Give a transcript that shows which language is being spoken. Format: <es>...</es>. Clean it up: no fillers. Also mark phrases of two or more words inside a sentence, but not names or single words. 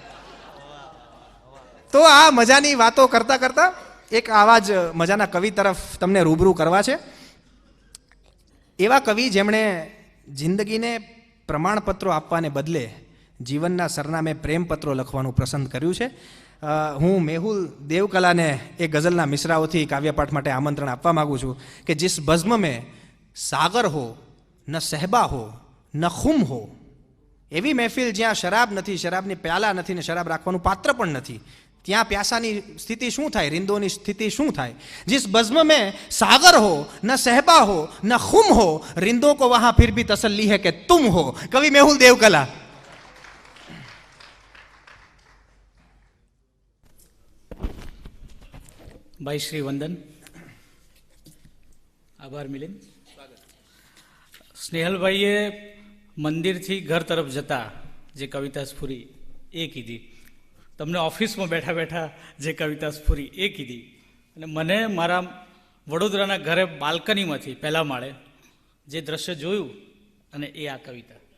<gu>તો આ મજાની વાતો કરતા કરતા એક આવા જ મજાના કવિ તરફ તમને રૂબરૂ કરવા છે. એવા કવિ જેમણે જિંદગીને પ્રમાણપત્રો આપવાને બદલે જીવનના સરનામે પ્રેમપત્રો લખવાનું પસંદ કર્યું છે. હું મેહુલ દેવકલાને એ ગઝલના મિસરાઓથી કાવ્યપાઠ માટે આમંત્રણ આપવા માગું છું કે</gu> <hi>जिस बज़्म में सागर हो न सहबा हो न खुम हो,</hi> <gu>એવી મહેફિલ જ્યાં શરાબ નથી, શરાબની પ્યાલા નથી ને શરાબ રાખવાનું પાત્ર પણ નથી, ત્યાં પ્યાસાની સ્થિતિ શું થાય, रिंदोनी સ્થિતિ શું થાય.</gu> <hi>जिस बज़्म में सागर हो न सहबा हो न खुम हो, रिंदों को वहां फिर भी तसल्ली है कि तुम हो. कवि मेहुल देवकला.</hi> <gu>ભાઈ શ્રી વંદન, આભાર મિલિંદ. સ્નેહલભાઈએ મંદિરથી ઘર તરફ જતા જે કવિતા સ્ફુરી એ કીધી, તમને ઓફિસમાં બેઠા બેઠા જે કવિતા સ્ફુરી એ કીધી, અને મને મારા વડોદરાના ઘરે બાલ્કનીમાંથી પહેલા માળે જે દ્રશ્ય જોયું અને એ આ કવિતા.</gu>